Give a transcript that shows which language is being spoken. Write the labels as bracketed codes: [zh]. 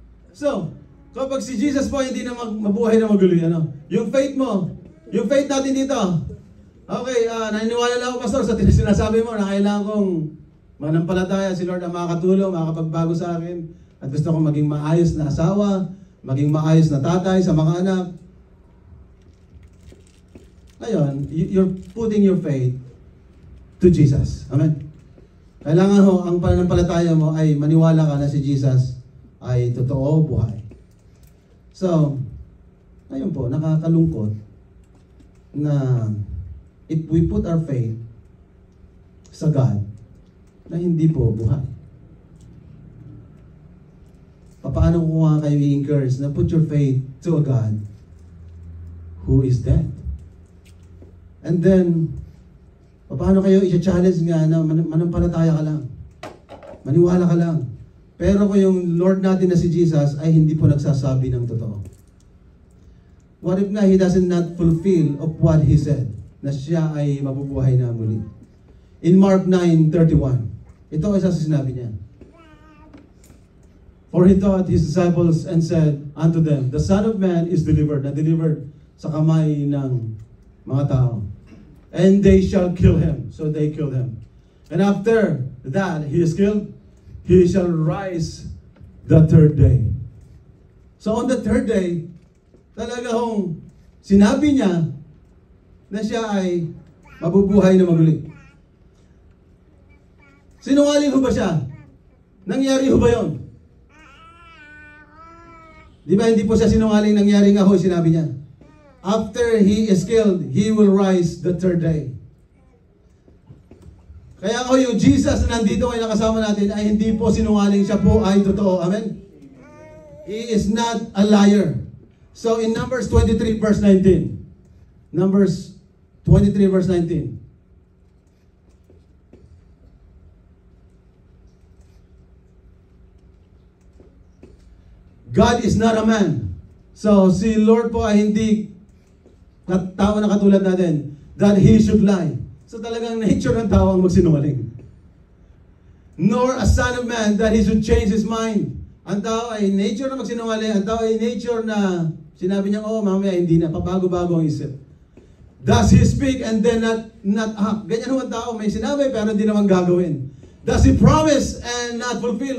[tl] So, kapag si Jesus po hindi na mabuhay na maguloy, yung faith mo, yung faith natin dito, okay, naniniwala lang ako, Pastor, sa sinasabi mo na kailangan kong manampalataya, si Lord ang makakatulong, makakapagbago sa akin, at gusto kong maging maayos na asawa, maging maayos na tatay sa mga anak. [en] Ngayon, you're putting your faith to Jesus. Amen? [tl] Kailangan ho, ang pananampalataya mo ay maniwala ka na si Jesus ay totoo, buhay. So, ngayon po, nakakalungkot na [en] if we put our faith [tl] sa God na hindi po buhay. Paano ko nga kayo i-encourage na [en] put your faith to a God who is dead? [tl] And then, paano kayo i-challenge nga na manampalataya ka lang? Maniwala ka lang. Pero kung yung Lord natin na si Jesus ay hindi po nagsasabi ng totoo. [en] What if na He doesn't not fulfill of what He said? [tl] Na siya ay mabubuhay na muli. In Mark 9:31, ito ay isa sa sinabi niya. [en] For He taught His disciples and said unto them, the Son of Man is delivered, [tl] na delivered sa kamay ng mga tao. [en] And they shall kill Him. So they killed Him. And after that He is killed, He shall rise the third day. So on the third day, [tl] talaga hong sinabi niya na siya ay mabubuhay na maguli. Sinungaling ho ba siya? Nangyari ho ba yun? Di ba hindi po siya sinungaling, nangyari nga ho, sinabi niya. [en] After He is killed, He will rise the third day. [tl] Kaya ho yung Jesus na nandito ay nakasama natin ay hindi po sinungaling, siya po ay totoo. [en] Amen? He is not a liar. So in Numbers 23 verse 19. Numbers 23 verse 19. God is not a man. [tl] So si Lord po ay hindi tao na katulad natin [en] that He should lie. [tl] So talagang nature ng tao ang magsinungaling. [en] Nor a son of man that he should change his mind. [tl] Ang tao ay nature na magsinungaling. Ang tao ay nature na sinabi niya, oh mamaya hindi na, pabago-bago ang isip. [en] Does he speak and then not act? [tl] Ganyan naman tao, may sinabi pero hindi naman gagawin. [en] Does he promise and not fulfill?